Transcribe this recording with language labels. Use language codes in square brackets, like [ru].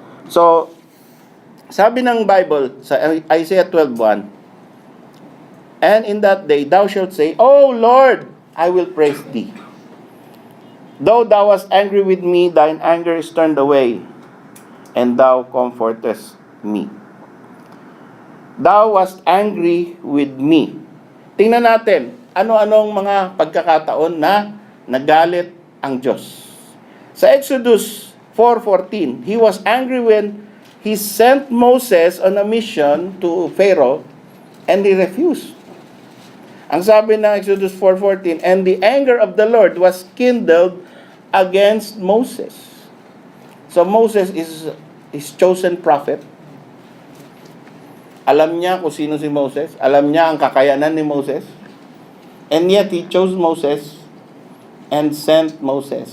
[en] So, [tl] sabi ng [en] Bible sa Isaiah 12:1, and in that day thou shalt say, O Lord, I will praise thee. Though thou wast angry with me, thine anger is turned away, and thou comfortest me. Thou wast angry with me. [tl] Tingnan natin, ano-anong mga pagkakataon na nagalit ang Diyos. [en] Sa Exodus 4:14, He was angry when He sent Moses on a mission to Pharaoh, and he refused. [tl] Ang sabi ng [en] Exodus 4:14, and the anger of the Lord was kindled against Moses. So Moses is his chosen prophet. [tl] Alam niya kung sino si Moses. Alam niya ang kakayanan ni Moses. [en] And yet, he chose Moses and sent Moses.